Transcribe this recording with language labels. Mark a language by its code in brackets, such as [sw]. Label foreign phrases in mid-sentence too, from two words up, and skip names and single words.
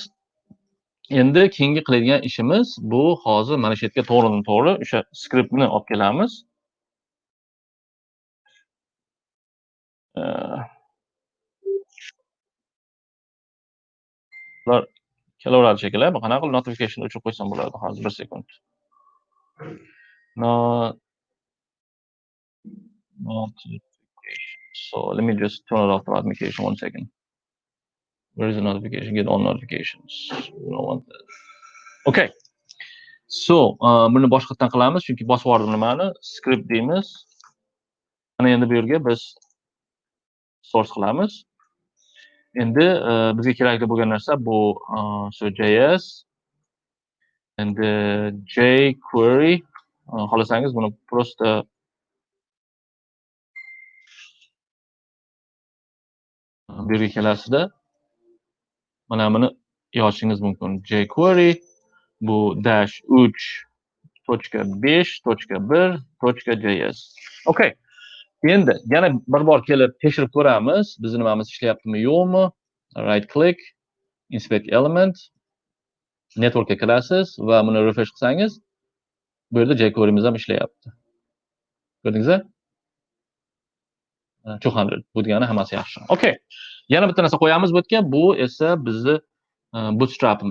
[uz] Endi keyingi qiladigan ishimiz bu hozir mana shu yerga to'g'ridan-to'g'ri o'sha skriptni olib kelamiz. Ular kelaveradi shekilli. Bu qanaqa qilib notification o'chirib qo'ysam bo'ladi hozir 1 sekund. Notification. [en] So let me just turn it off the notification 1 second. Where is the notification? Get all notifications. We don't want that. Okay. So, [uz] buni boshqatdan qilamiz, chunki bosib yubordim nimani? Script deymiz. Mana endi bu yerga biz source qilamiz. Endi bizga kerakli bo'lgan narsa bu so JS endi jQuery. Xohlasangiz buni просто bu yerga kelasizda mana buni yozishingiz mumkin. jQuery bu -3.5.1.js. Okay. Endi yana bir bor kelib tekshirib ko'ramiz, bizning nimamiz ishlayaptimi, yo'qmi? [en] Right click, inspect element, [uz] networkga kirasiz va buni refresh qilsangiz, bu yerda jQuery'miz ham ishlayapti. Ko'rdingizmi? 200. Bu degani hammasi yaxshi. Okay. Yana bitta narsa qo'yamiz bu yerga, bu esa bizni bootstrap'imiz.